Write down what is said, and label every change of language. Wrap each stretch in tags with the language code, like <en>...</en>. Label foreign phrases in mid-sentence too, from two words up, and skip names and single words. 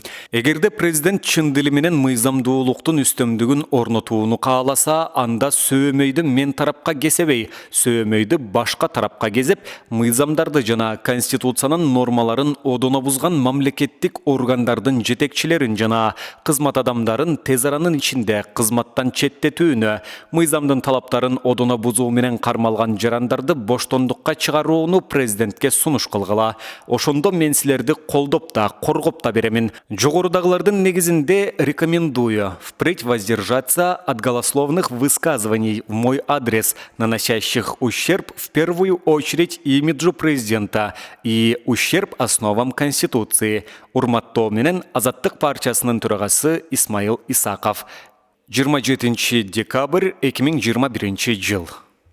<ky>Эгерде президент чын дили менен мыйзамдуулуктун үстөмдүгүн орнотууну кааласа, анда сөймөйдү мен тарапка кесебей, сөймөйдү башка тарапка кезеп, мыйзамдарды жана Конституциянын нормаларын одоно бузган мамлекеттик органдардын жетекчилерин жана кызмат адамдарын тез аранын ичинде кызматтан четтетүүнү, мыйзамдын талаптарын одоно бузуу менен кармалган жарандарды боштондукка чыгарууну президентке сунуш кылгыла. Ошондо мен силерди колдоп да, коргоп да беремин. Жогорудагылардын негизинде</ky> <ru>рекомендую впредь воздержаться от голословных высказываний в мой адрес, наносящих ущерб в первую очередь имиджу президента и ущерб основам Конституции.</ru> <ky>Урматтоо менен Азаттык партиясынын төрагасы Исмаил Исаков. 27 декабрь 2021 жыл.</ky>